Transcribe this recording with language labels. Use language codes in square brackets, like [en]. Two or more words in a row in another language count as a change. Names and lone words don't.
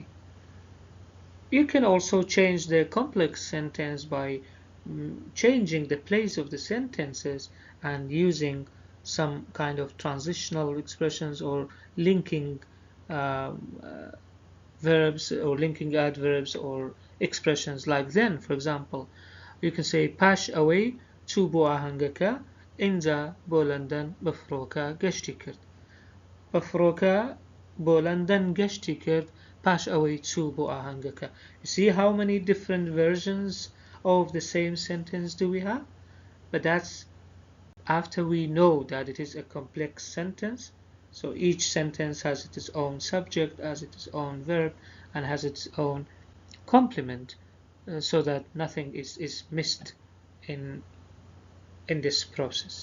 [en] You can also change the complex sentence by changing the place of the sentences and using some kind of transitional expressions or linking verbs or linking adverbs or expressions like then. For example, you can say [ckb] pash away چوو بۆ ئاهەنگەکە اینجا بۆ لەندەن بە فڕۆکە گەشتی کرد. بە فڕۆکە بۆ لەندەن گەشتی کرد pash away چوو بۆ ئاهەنگەکە. [en] You see how many different versions of the same sentence do we have? But that's after we know that it is a complex sentence. So each sentence has its own subject, has its own verb, and has its own complement, so that nothing is missed in this process.